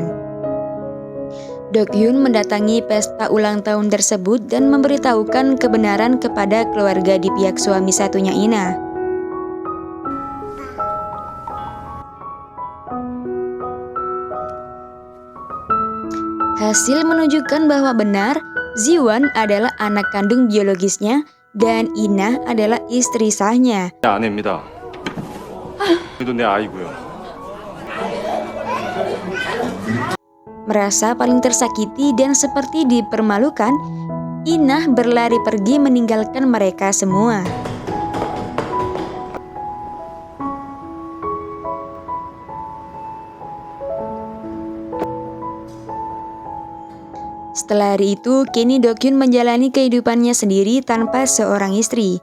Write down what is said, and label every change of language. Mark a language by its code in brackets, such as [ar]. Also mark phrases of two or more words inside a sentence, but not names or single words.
[id] Dokyun mendatangi pesta ulang tahun tersebut dan memberitahukan kebenaran kepada keluarga di pihak suami satunya Ina. Hasil menunjukkan bahwa benar, Ziwan adalah anak kandung biologisnya dan Ina adalah istri sahnya. [ko] 내 아내입니다. 이도 내 아이고요. [id] Merasa paling tersakiti dan seperti dipermalukan, Ina berlari pergi meninggalkan mereka semua. Setelah hari itu, kini Dokyun menjalani kehidupannya sendiri tanpa seorang istri.